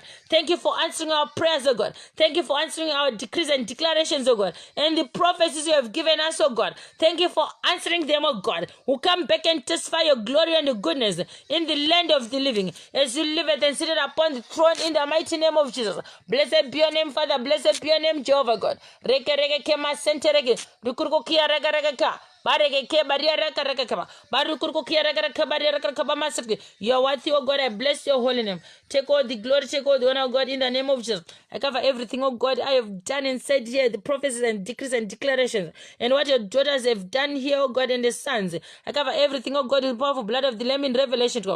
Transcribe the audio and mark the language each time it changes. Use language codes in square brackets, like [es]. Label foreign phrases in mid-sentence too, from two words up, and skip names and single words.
[en] Thank you for answering our prayers, oh God. Thank you for answering our decrees and declarations, oh God, and the prophecies you have given us, oh God. God. Thank you for answering them, oh God, who come back and testify your glory and your goodness in the land of the living, as you liveth and seated upon the throne in the mighty name of Jesus. Blessed be your name, Father. Blessed be your name, Jehovah God. Reke reke kema sente reke. Rukurko kia reka reka ka. Bareke ke baria reka reka kama. Barukurko kia reka reka baria reka reka bama seke. You are worthy, oh God. I bless your holy name. Take all the glory, take all the honor, oh God, in the name of Jesus. I cover everything, oh God, I have done and said here, the prophecies and decrees and declarations, and what your daughters have done here, oh God, and the sons. I cover everything, oh God, with the powerful blood of the Lamb in Revelation 12.